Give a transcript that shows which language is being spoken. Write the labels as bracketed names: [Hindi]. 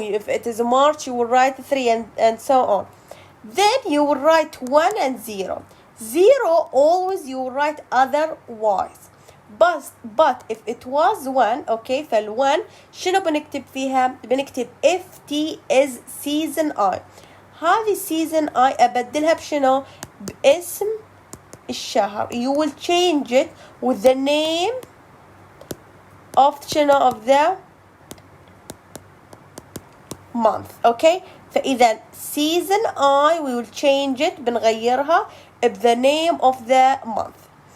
[English] If it is March, you will write 3, and so on. Then you will write 1 and 0. 0 always you will write otherwise. But if it was 1, okay, [Arabic] فال1 شنو بنكتب فيها؟ بنكتب [English] if t is season I. [Arabic] هذه season I أبدلها بشنو؟ باسم الشهر. [English] You will change it with the name of of the month, okay? فإذا season I we will change it بنغيرها the name of the month.